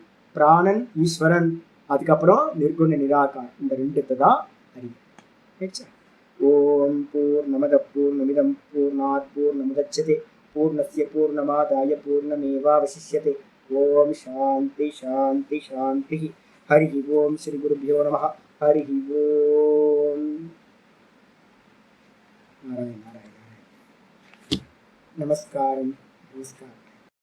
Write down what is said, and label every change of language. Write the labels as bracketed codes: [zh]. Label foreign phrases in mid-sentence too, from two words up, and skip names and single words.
[ta] பிராணன் ஈஸ்வரன், அதுக்கப்புறம் நிர்குண நிராகார், இந்த ரெண்டுத்தை தான் அறிவு. [sa] ओम् पूर्णमद पूर्णमिदं पूर्णात् पूर्णमुदच्यते पूर्णस्य पूर्णमादाय पूर्णमेवावशिष्यते. ओम् शान्ति शान्ति शान्ति. हरि ओम्. श्री गुरुभ्यो नमः. हरि ओम्. नारायण नारायण. [ta] நமஸ்காரம் நமஸ்காரம்.